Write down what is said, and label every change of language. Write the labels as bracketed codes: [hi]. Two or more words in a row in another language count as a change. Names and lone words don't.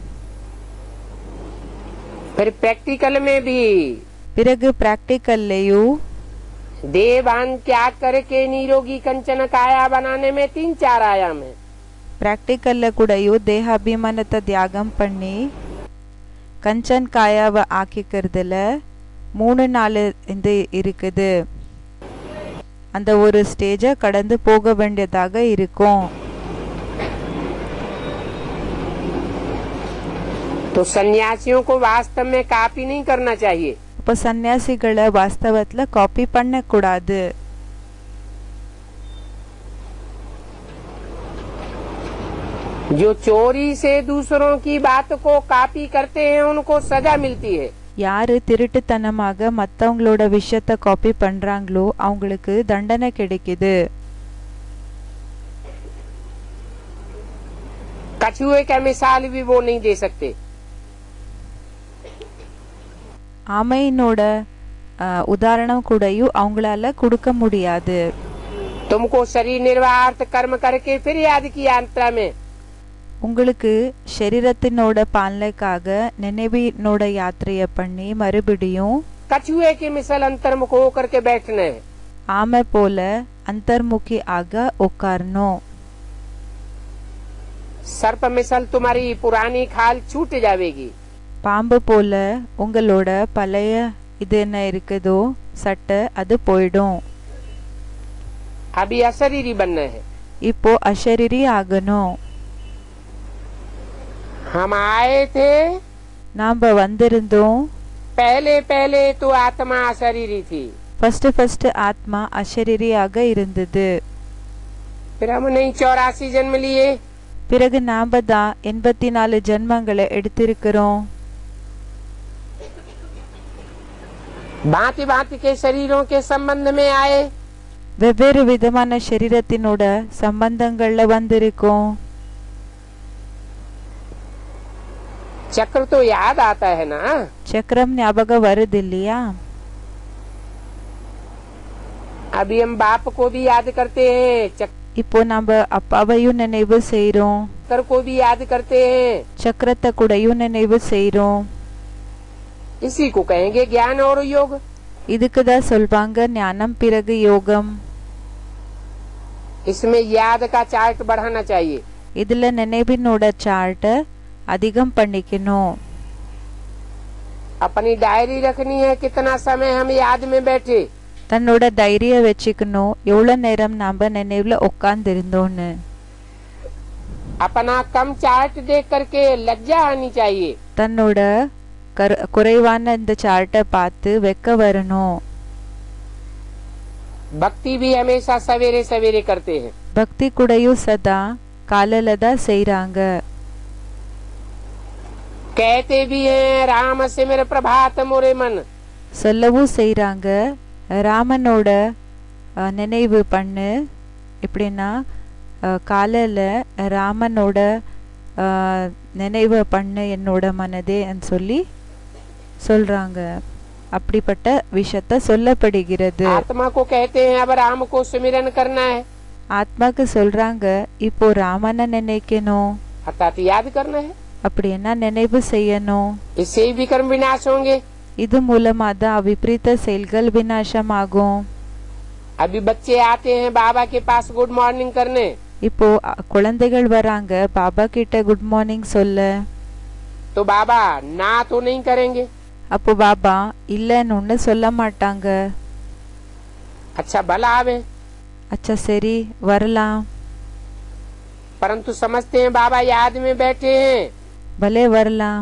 [hi] फिर प्रैक्टिकल में भी [ta] பிறகு பிராக்டிக்கல்லையும் [hi] देवान त्याग करके निरोगी कंचन काया बनाने में 3-4 आयाम है। [ta] பிராக்டிக்கல்ல கூடயும் தேக அபிமானத்தை தியாகம் பண்ணி கஞ்சன் காயாவை ஆக்கிக்கிறதுல 3-4 இது இருக்குது. அந்த ஒரு ஸ்டேஜை கடந்து போக வேண்டியதாக இருக்கும். [hi] तो सन्यासियों को वास्तव में कॉपी नहीं करना चाहिए। [ta] இப்போ சன்னியாசிகளை வாஸ்தவத்துல காப்பி பண்ணக்கூடாது. [hi] जो चोरी से दूसरों की बात को कॉपी करते हैं उनको सजा मिलती है। [ta] யாரு திருட்டுத்தனமாக மத்தவங்களோட விஷயத்த காப்பி பண்றாங்களோ அவங்களுக்கு தண்டனை கிடைக்குது. [hi] कछुए का मिसाल भी वो नहीं दे सकते। [ta] ஆமையினோட உதாரணம் கூடயும் அவங்களால கொடுக்க முடியாது. [hi] तुमको शरीर निर्वाह कर्म करके फिर याद की यात्रा में [ta] உங்களுக்கு சரீரத்தினோட பாலனைக்காக நினைவினோட யாத்திரைய பண்ணி மறுபடியும் [hi] कछुए के मिसल अंतर्मुख होकर के बैठना है। [ta] ஆமை போல अंतर्मुखी ஆக உட்காரணும். [hi] सर्प मिसल तुम्हारी पुरानी खाल छूट जाएगी। [ta] பாம்பு போல உங்களோட பழைய இது என்ன இருக்குதோ சட்டை அது போயிடும். [hi] अभी अशरीरी बनना है। [ta] இப்போ அஷரீரி ஆகணும். [hi] हम आए थे [ta] நாம வந்திருந்தோம். [hi] पहले पहले तो आत्मा अशरीरी थी। [ta] ஃபர்ஸ்ட் ஆத்மா அஷரீரியாக இருந்தது. [hi] फिर हमने 84 जन्म लिए। [ta] பிறகு நாம தான் 84 ஜென்மங்களை எடுத்திருக்கிறோம். [hi] भांति भांति के शरीरों के संबंध में आए। [ta] வெவ்வேறு விதமான சரீரத்தினோட சம்பந்தங்கள்ல வந்திருக்கோம். [hi] चक्र तो याद आता है ना। [ta] சக்கரம் ஞாபகம் வருது இல்லையா? [hi] अभी हम बाप को भी याद करते हैं, [ta] இப்போ நம்ம அப்பாவையும் நினைவு செய்றோம். [hi] चक्र को भी याद करते हैं। [ta] சக்கரத்தை கூடயும் நினைவு செய்றோம். [hi] इसी को कहेंगे ज्ञान और योग। [ta] இதுக்குதான் சொல்வாங்க ஞானம் பிறகு யோகம். [hi] इसमें याद का चार्ट बढ़ाना चाहिए। [ta] இதுல நினைவினோட சார்ட்ட அதிகம் பண்ணிக்கணும். [hi] अपनी डायरी रखनी है, कितना समय हम याद में बैठे। [ta] தன்னோட தைரிய வச்சுக்கணும் எவ்வளவு நேரம் நாம நினைவுல உட்கார்ந்திருந்தோன்னு. [hi] अपना कम चार्ट देख करके लज्जा आनी चाहिए। [ta] தன்னோட குறைவான இந்த சார்ட்டை பார்த்து வெக்க வரணும். [hi] भक्ति भी हमेशा सवेरे सवेरे करते हैं। [ta] பக்தி கூடயும் சதா காலையில தான் செய்றாங்க. [hi] कहते भी हैं राम सिमर प्रभात मोरे मन। [ta] சொல்லவும் செய்றாங்க ராமனோட நினைவு பண்ணு. எப்படின்னா காலையில ராமனோட நினைவு பண்ணு என்னோட மனதே சொல்லி சொல்றாங்க. அப்படிப்பட்ட விஷயத்த சொல்லப்படுகிறது. [hi] आत्मा को कहते हैं अब राम को सुमिरन करना है। [ta] ஆத்மாக்கு சொல்றாங்க இப்போ ராமனை நினைக்கணும். [hi] अर्थात याद करना है। [ta] அப்படின்னா நினைவு செய்யணும். [hi] इससे भी कर्म विनाश होंगे। [ta] இது மூலமாக விபரீத செயல்கள் விநாசமாகும். [hi] अभी बच्चे आते हैं बाबा के पास [en] good morning [hi] करने, [ta] இப்போ குழந்தைகள் வராங்க பாபா கிட்ட [en] good morning [ta] சொல்ல. [hi] तो बाबा ना तो नहीं करेंगे. [ta] அப்போ பாபா இல்லைன்னு ஒன்று சொல்ல மாட்டாங்க. [hi] अच्छा भला आवे, [ta] அச்சா சரி வரலாம். [hi] परंतु समझते हैं बाबा याद में बैठे हैं. [ta] பலே வரலாம்.